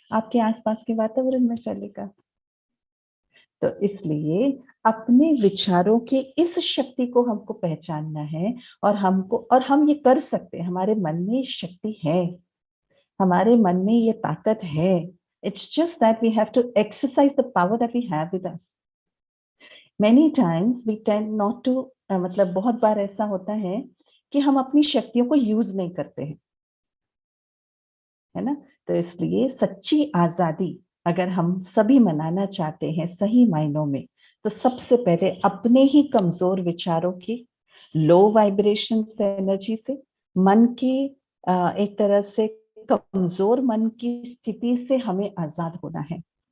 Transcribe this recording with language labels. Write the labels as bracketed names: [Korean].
[Hindi] आपके आसपास के वातावरण में फैलेगा। तो इसलिए अपने विचारों की इस शक्ति को हमको पहचानना है, और हम ये कर सकते हैं। हमारे मन में शक्ति है, हमारे मन में ये ताकत है। [English] It's just that we have to exercise the power that we have with us. Many times we tend not to, [Hindi] मतलब बहुत बार ऐसा होता है कि हम अपनी शक्तियों को यूज नहीं करते हैं, है ना। तो इसलिए सच्ची आजादी अगर हम सभी मनाना चाहते हैं सही मायनों में, तो सबसे पहले अपने ही कमजोर विचारों की, लो वाइब्रेशन एनर्जी से, मन की एक तरह से कमजोर मन की स्थिति से हमें आजाद होना है।